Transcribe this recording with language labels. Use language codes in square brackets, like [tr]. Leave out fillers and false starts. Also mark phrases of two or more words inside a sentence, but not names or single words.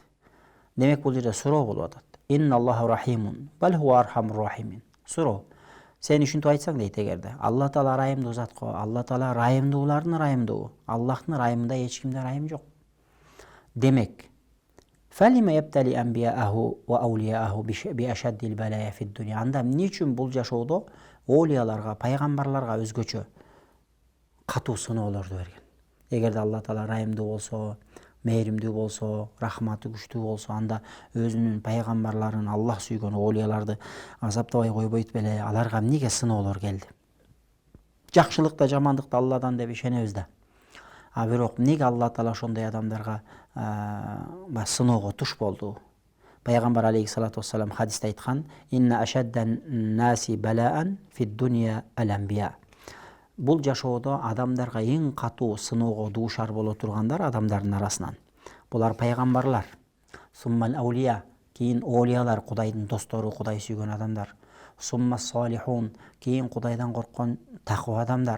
[ky] Демек бул жерде суроо болуп атат. [ar] إن الله رحيم بل هو أرحم الراحمين. [ky] Суроо. Сен ушинтип айтсаң дейт, эгерде Алла Таала райымдуу зат го, Алла Таала райымдуулардын райымдуу, Аллахтын райымында эч кимде райым жок. [ar] Демек, فلم يبتلي أنبياءه وأولياءه بأشد البلاء في الدنيا. [ky] Анда эмне үчүн бул жашоодо олияларга, пайгамбарларга өзгөчө катуу сыноолорду берген? Эгерде Алла Таала райымдуу болсо, мээримдүү болсо, рахматы күчтүү болсо, анда өзүнүн пайгамбарларын, Аллах сүйгөн олияларды азаптабай койбойт беле? Аларга эмнеге сыноолор келди? Жакшылык да жамандык да Алладан деп ишенебиз да. Бирок эмнеге Алла Таала ошондой адамдарга сыноого туш болду? Пайгамбар [ar] عليه الصلاة والسلام [ky] хадисте айткан: [ar] "إن أشد الناس بلاء في الدنيا الأنبياء." [ky] Бул жашоодо адамдарга эң катуу сыноого дуушар боло тургандар адамдардын арасынан булар пайгамбарлар. [ar] ثم الأولياء, [ky] кийин олиялар, Кудайдын достору, Кудай сүйгөн адамдар. [ar] ثم الصالحون, [ky] кийин Кудайдан корккон таква адамдар.